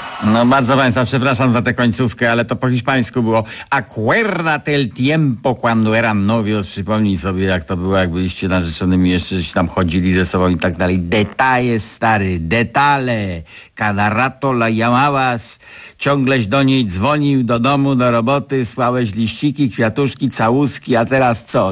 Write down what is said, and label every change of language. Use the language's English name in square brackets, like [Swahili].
[Polish] No, bardzo Państwa przepraszam za tę końcówkę, ale to po hiszpańsku było. [Spanish] Acuérdate el tiempo cuando eran novios. [Polish] Przypomnij sobie, jak to było, jak byliście narzeczonymi jeszcze, żeście tam chodzili ze sobą i tak dalej. [Spanish] Detalle, [Polish] stary, detale. [Spanish] Cada rato la llamabas. [Polish] Ciągleś do niej dzwonił, do domu, do roboty, słałeś liściki, kwiatuszki, całuski, a teraz co?